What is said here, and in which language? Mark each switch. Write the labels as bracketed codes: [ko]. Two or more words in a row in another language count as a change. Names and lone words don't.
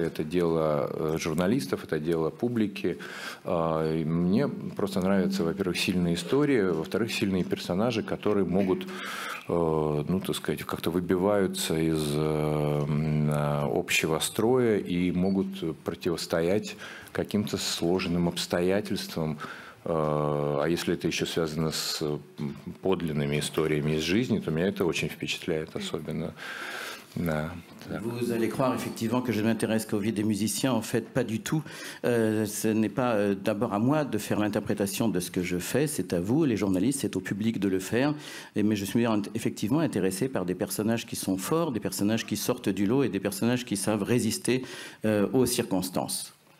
[ru] Это дело журналистов, это дело публики. Мне просто нравятся, во-первых, сильные истории, во-вторых, сильные персонажи, которые могут, ну, так сказать, как-то выбиваются из общего строя и могут противостоять каким-то сложным обстоятельствам. А если это еще связано с подлинными историями из жизни, то меня это очень впечатляет особенно. Да, [fr] vous allez croire effectivement que je ne m'intéresse qu'aux vies des musiciens. En fait, pas du tout. Ce n'est pas d'abord à moi de faire l'interprétation de ce que je fais. C'est à vous, les journalistes, c'est au public de le faire. Mais je suis effectivement intéressé par des personnages qui sont forts, des personnages qui sortent du lot et des personnages qui savent résister aux circonstances.